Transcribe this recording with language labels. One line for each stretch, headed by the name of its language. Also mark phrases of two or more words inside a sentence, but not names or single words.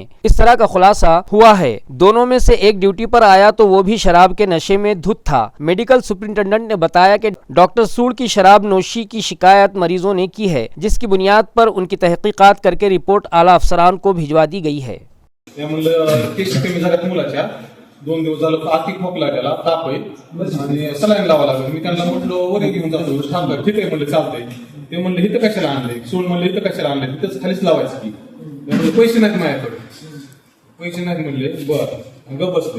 Urdu: اس طرح کا خلاصہ ہوا ہے۔ دونوں میں سے ایک ڈیوٹی پر آیا تو وہ بھی شراب کے نشے میں دھت تھا۔ میڈیکل سپرنٹنڈنٹ نے بتایا کہ ڈاکٹر سوڑ کی شراب نوشی کی شکایت مریضوں نے کی ہے، جس کی بنیاد پر ان کی تحقیقات کر کے رپورٹ اعلیٰ افسران کو بھجوا دی گئی ہے۔
Marathi: म्हणलं टेस्ट कमी झाल्यात मुलाच्या 2 दिवस झालं आती खोकला त्याला ताप आहे आणि सलाईन लावा लागलं। मी त्यांना म्हटलं वरी घेऊन जातो थांबलं, ठीक आहे म्हणलं चालतंय। ते म्हणले इथं कशाला आणलंय, सोड म्हणले इथं कशाला आणलंय, तिथंच खालीच लावायचं की। म्हणजे पैसे नाहीत माझ्याकडे, पैसे नाहीत म्हणले, बरं गप बसले।